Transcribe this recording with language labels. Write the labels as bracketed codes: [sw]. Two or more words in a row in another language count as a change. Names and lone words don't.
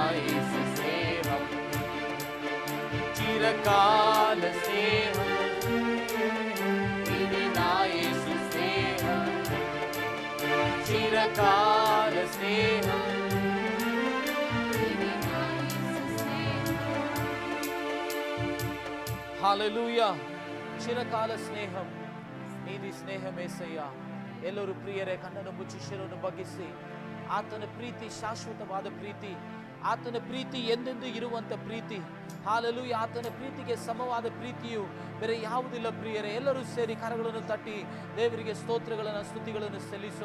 [te] నా యేసు స్నేహం చిరకాల స్నేహం ఇది నా యేసు స్నేహం చిరకాల స్నేహం ఇది నా యేసు స్నేహం హల్లెలూయా చిరకాల స్నేహం నీది స్నేహమేసయ్యా. [kn] ಎಲ್ಲರೂ ಪ್ರಿಯರೇ ಕಣ್ಣನ್ನು ಮುಚ್ಚಿ ಶಿರವನ್ನು ಬಗ್ಗಿಸಿ, ಆತನ ಪ್ರೀತಿ ಶಾಶ್ವತವಾದ ಪ್ರೀತಿ, ಆತನ ಪ್ರೀತಿ ಎಂದೆಂದು ಇರುವಂತ ಪ್ರೀತಿ. ಹಾಲೆಲೂಯ. ಆತನ ಪ್ರೀತಿಗೆ ಸಮವಾದ ಪ್ರೀತಿಯು ಬೇರೆ ಯಾವುದಿಲ್ಲ ಪ್ರಿಯರೇ. ಎಲ್ಲರೂ ಸೇರಿ ಕರಗಳನ್ನು ತಟ್ಟಿ ದೇವರಿಗೆ ಸ್ತೋತ್ರಗಳನ್ನು ಸ್ತುತಿಗಳನ್ನು ಸಲ್ಲಿಸೋಣ.